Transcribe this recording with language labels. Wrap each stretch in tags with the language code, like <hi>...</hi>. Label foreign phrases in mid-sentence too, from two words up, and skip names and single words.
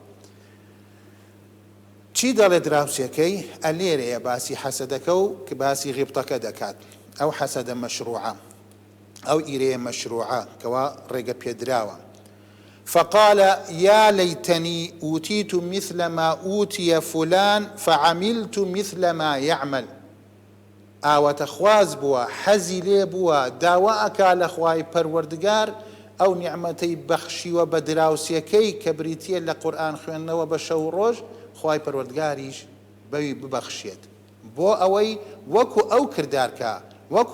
<ckb>چی دەڵێ دراوسێکەی ئەلێرەیە باسی حەسەدەکە و کە باسی غیبتەکە دەکات ئەو حەسەدە مەشروعە ئەو ئیرەیە مەشروعە کەوا ڕێگە پێدراوە</ckb> <ar>فقال يا ليتني أوتيت مثل ما أوتي فلان فعملت مثل ما يعمل</ar> <ckb>ئاواتەخواز بووە حەزی لێ بووە داواکە لە خوای پەروەردگار ئەو نیعمەتەی بەخشیوە بە دراوسێکەی کە بریتیە لە قورئان خوێندنەوە بە شەو ڕۆژ خوای پەروەردگاریش بەوی ببەخشێت بۆ ئەوەی وەکو ئەو کردارکە وەکو</ckb>